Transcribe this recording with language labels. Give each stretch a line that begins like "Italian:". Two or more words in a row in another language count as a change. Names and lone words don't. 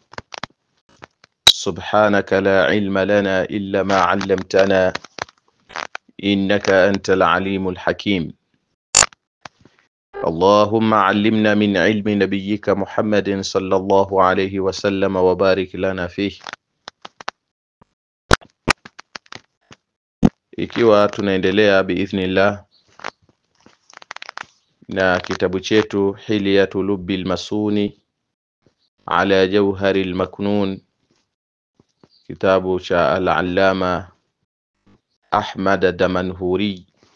Arabic: سبحانك لا علم لنا إلا ما علمتنا إنك أنت العليم الحكيم. اللهم علمنا من علم نبيك محمد صلى الله عليه وسلم وبارك لنا فيه.
Swahili: Ikiwa tunaendelea biidhnillah na kitabu chetu Hilyatu Lubbil Masuni ala Jawharil Maknun, kitabu cha al-Allama Ahmad Damanhuri,